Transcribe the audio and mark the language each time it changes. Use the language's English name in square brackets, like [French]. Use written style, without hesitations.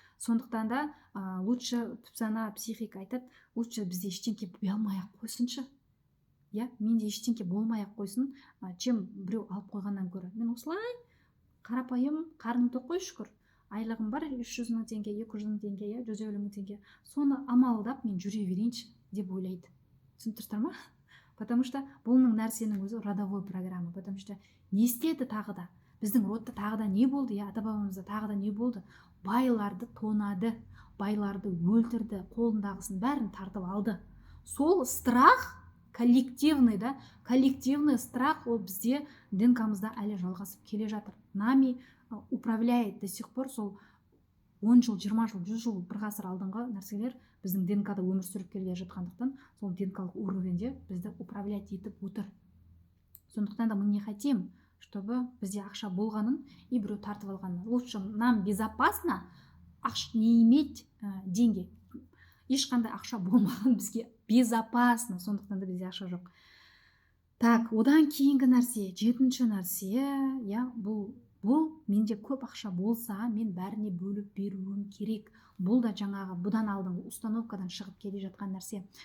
[Kazakh] Сондықтан да [Russian] лучше [Kazakh] түпсана психика айтады, лучше бізде ештеңке бола алмай-ақ қойсыншы. Менде ештеңке болмай-ақ қойсын, [Russian] чем [Kazakh] біреу алып қойғаннан гөрі. Мен осылай қарапайым, қарным тоқ қой, шүкір. Айлығым бар 300 мың теңге, 200 мың теңге, 150 мың теңге. Соны амалдап мен жүре берейінші деп ойлайды. Түсініп ма? [Russian] Потому что [Kazakh] бұның нәрсенің өзі [Russian] родовой программа. Потому что [Kazakh] не істеді тағы да? Біздің родта тағы да не болды? Ата-бабамызда тағы да не болды? Байларды тонады, байларды өлтірді, қолындағысын бәрін тартып алды. Сол [Russian] страх коллективный, да, коллективный страх, [Kazakh] ол бізде ДНК-мызда әлі жалғасып келе жатыр. [Russian] Нами управляет до сих пор. [Kazakh] Сол 10 жыл, 20 жыл, 100 жыл, бір ғасыр алдыңғы нәрселер біздің ДНК-да өмір сүріп келе жатқандықтан, сол ДНК-лық уровенде бізді [Russian] управлять [Kazakh] етіп отыр. Сондықтан да [Russian] мы не хотим, чтобы [Kazakh] бізде ақша болғанын [Russian] и [Kazakh] біреу тартып алғанын. [Russian] Лучше нам безопасно не иметь деньги. [Kazakh] Ешқандай ақша болмаған бізге [Russian] безопасно. [Kazakh] Сондықтан да бізде ақша жоқ. [Russian] Так, [Kazakh] одан кейінгі нәрсе, 7-ші нәрсе, бұл менде көп ақша болса, мен бәріне бөліп беруім керек. Бұл да жаңағы бұдан алдыңғы установкадан шығып келе жатқан нәрсе.